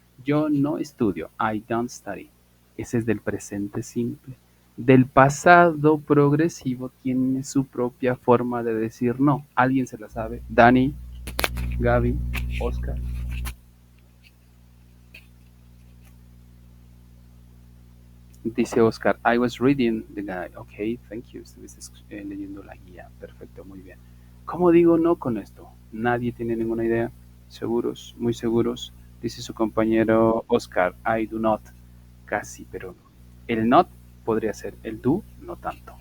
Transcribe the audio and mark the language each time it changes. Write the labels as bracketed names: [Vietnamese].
[Spanish] Yo no estudio, [English] I don't study. [Spanish] Ese es del presente simple. Del pasado progresivo tiene su propia forma de decir no. ¿Alguien se la sabe? Dani, Gaby, Oscar. Dice [English] Oscar, I was reading the guide. Ok, thank you. [Spanish] Estuviste leyendo la guía. Perfecto, muy bien. ¿Cómo digo no con esto? Nadie tiene ninguna idea. ¿Seguros? Muy seguros. Dice su compañero Oscar, [English] I do not. [Spanish] Casi, pero no. El not podría ser el do, no tanto.